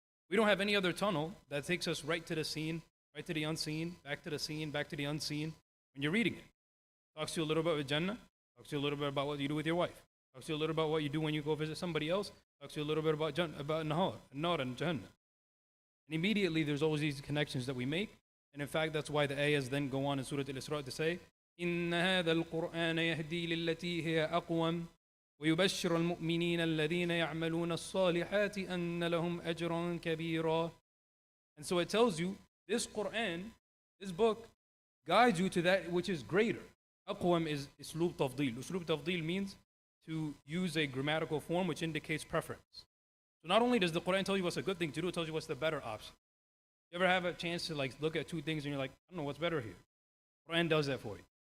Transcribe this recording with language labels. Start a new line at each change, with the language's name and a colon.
English: We don't have any other tunnel that takes us right to the seen, right to the unseen, back to the seen, back to the unseen. When you're reading it, talks to you a little bit about Jannah, talks to you a little bit about what you do with your wife, talks to you a little about what you do when you go visit somebody else, talks to you a little bit about Nar and Jannah. And immediately there's always these connections that we make. And in fact, that's why the ayahs then go on in Surah Al-Isra to say,
Arabic: إِنَّ هَذَا الْقُرْآنَ يَهْدِي لِلَّتِي هِيَ أَقْوَمُ وَيُبَشِّرُ الْمُؤْمِنِينَ الَّذِينَ يَعْمَلُونَ الصَّالِحَاتِ أَنَّ لَهُمْ أَجْرًا كَبِيرًا.
English: And so it tells you, this Quran, this book, guides you to that which is greater. Aqwam is uslub tafdeel. Uslub tafdeel means to use a grammatical form which indicates preference. So not only does the Quran tell you what's a good thing to do, it tells you what's the better option. You ever have a chance to look at two things and you're like, I don't know what's better here? Quran does that for you.